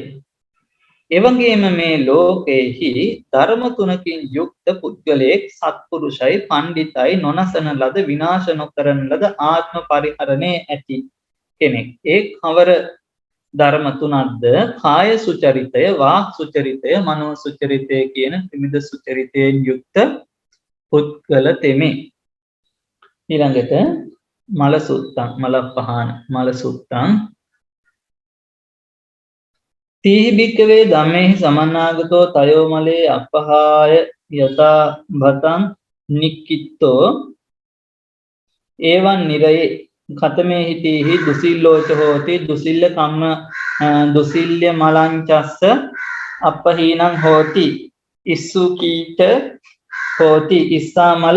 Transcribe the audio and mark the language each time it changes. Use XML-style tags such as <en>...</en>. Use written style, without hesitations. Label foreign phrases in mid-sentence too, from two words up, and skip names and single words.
<si>ඒ වගේම මේ ලෝකයේහි ධර්ම තුනකින් යුක්ත පුද්ගලයෙක් සත්පුරුෂයි පණ්ඩිතයි නොනසන ලද විනාශ නොකරන ලද ආත්ම පරිහරණයේ ඇති කෙනෙක්. ඒ කවර ධර්ම තුනක්ද? කාය සුචරිතය, වාක් සුචරිතය, මනෝ සුචරිතය කියන ත්‍රිවිධ සුචරිතයෙන් යුක්ත පුද්ගල තෙමේ.</si> <pi>ඊළඟට මල සුත්තං මලපහාන මල සුත්තං තීහි භික්කවේ ධම්මේහි සමන්නාගතෝ තයෝ මලේ අපහාය යතා භතං නික්කිත්තෝ ඒවං නිරයේ කතමේ හිතීහි දුසිල්ලෝච හෝති දුසිල්ල කම්ම දුසිල්්‍ය මලංචස්ස අපහීනං හෝති ඉස්සු කීට හෝති ඉස්සා</pi>